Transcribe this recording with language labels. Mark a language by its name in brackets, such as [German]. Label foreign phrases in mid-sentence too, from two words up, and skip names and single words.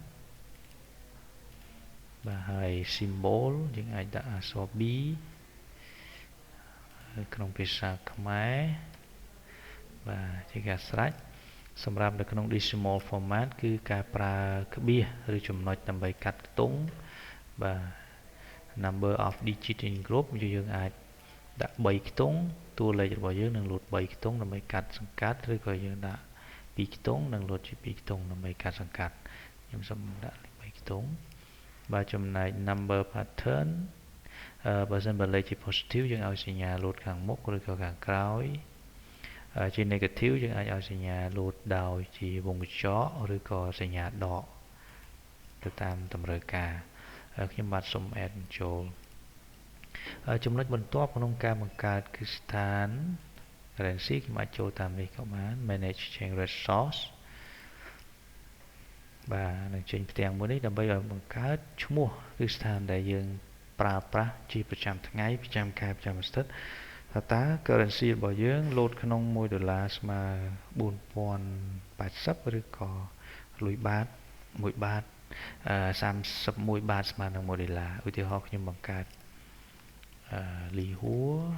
[Khmer] បាទហើយ symbol យើងអាចដាក់អក្សរ B ក្នុងភាសាខ្មែរបាទជាការស្រេចសម្រាប់នៅក្នុង [English] decimal format [Khmer] គឺការប្រើក្បៀសឬចំណុចដើម្បីកាត់ខ្ទង់បាទ [English] number of digit in group [Khmer] យើងអាចដាក់3ខ្ទង់តួលេខរបស់យើងនឹងលោត3ខ្ទង់ដើម្បីកាត់សង្កាត់ឬក៏យើងដាក់2ខ្ទង់ នឹងលោតជា2ខ្ទង់ដើម្បីកាត់សង្កាត់ខ្ញុំសូមដាក់3ខ្ទង់បាទចំណែក [English] number pattern [Khmer] បើសិន បើលេខជា positive យើងឲ្យសញ្ញាលោតខាងមុខឬក៏ខាងក្រោយជា negative យើងអាចឲ្យសញ្ញាលោតដោយជាវងកញ្ចក់ឬក៏សញ្ញាដកទៅតាមតម្រូវការខ្ញុំបាទសូម add ចូលចំណុចបន្ទាប់ក្នុងការបង្កើតគ្រឹះស្ថាន currency ខ្ញុំអាចចូលតាមនេះក៏បាន [English] manage exchange rate source [Khmer] បាទនឹងចេញផ្ទាំងមួយនេះដើម្បីឲ្យបង្កើតឈ្មោះគ្រឹះស្ថានដែលយើងប្រើប្រាស់ជាប្រចាំថ្ងៃប្រចាំខែប្រចាំអាទិត្យតើ currency របស់យើងលោតក្នុង$1ស្មើ4080ឬក៏លុយបាត1បាត31បាតស្មើនឹង$1ឧទាហរណ៍ខ្ញុំបង្កើតលីហួរ